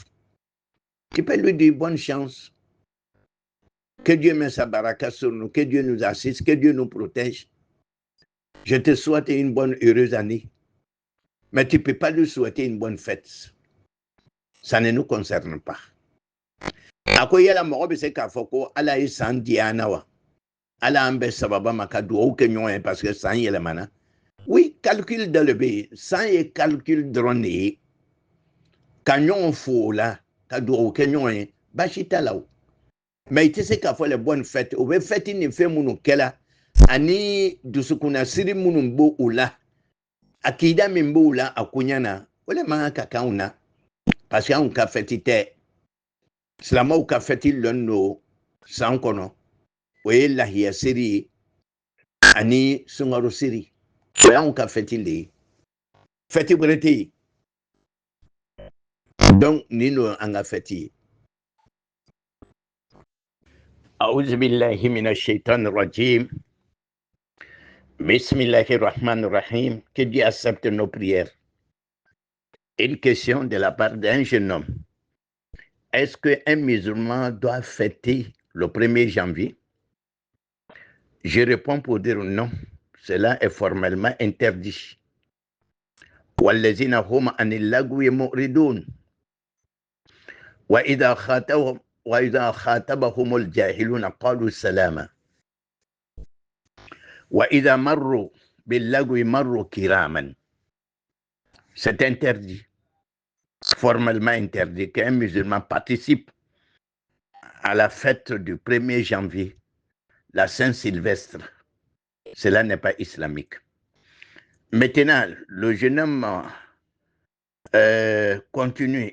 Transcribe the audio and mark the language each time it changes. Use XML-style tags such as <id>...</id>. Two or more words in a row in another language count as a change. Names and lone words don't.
<fr>Tu peux lui dire bonne chance. Que Dieu mette sa baraka sur nous, que Dieu nous assiste, que Dieu nous protège. Je te souhaite une bonne, heureuse année. Mais tu ne peux pas lui souhaiter une bonne fête. Ça ne nous concerne pas.</fr> <bm>Ako yala mɔgɔ bɛ se k'a fɔ ko Ala ye san di an na wa? Ala an bɛ sababa ma ka dugawu kɛ ɲɔgɔn ye</bm> <fr>parce que</fr> <bm>san yɛlɛmana. Oui, calcul dɔ le bɛ yen. San ye calcul dɔrɔn de ye. Ka ɲɔgɔn fo o la, ka dugawu kɛ ɲɔgɔn ye, baasi t'a la o. Mais i tɛ se k'a fɔ</bm> <fr>les bonnes fêtes.</fr> <bm>O bɛ fête ni fɛn minnu kɛla ani dusukunna siri minnu b'o o la, akida min b'o la a ko ɲɛ na, o de man kan ka k'anw na.</bm> <fr>Parce que</fr> <bm>anw ka fête tɛ. Silamɛw ka fête lɔn don san kɔnɔ. O ye lahiya seri ye ani sunkaro seri. O y'anw ka fête le ye. Fête wɛrɛ tɛ yen. Donc nin don an ka fête ye.</bm> <ar>أعوذ بالله من الشيطان الرجيم. بسم الله الرحمن الرحيم.</ar> <fr>Que Dieu accepte nos prières. Une question de la part d'un jeune homme. Est-ce qu'un musulman doit fêter le 1er janvier? Je réponds pour dire non. Cela est formellement interdit.</fr> <ar>وَالَّذِينَ هُمْ عَنِ اللَّغْوِ مُعْرِضُونَ وَإِذَا خَاطَبَهُمُ الْجَاهِلُونَ قَالُوا سَلَامًا وَإِذَا مَرُّوا بِاللَّغْوِ مَرُّوا كِرَامًا.</ar> <fr>C'est interdit, formellement interdit, qu'un musulman participe à la fête du 1er janvier, la Saint-Sylvestre. Cela n'est pas islamique. Maintenant, le jeune homme continue.</fr>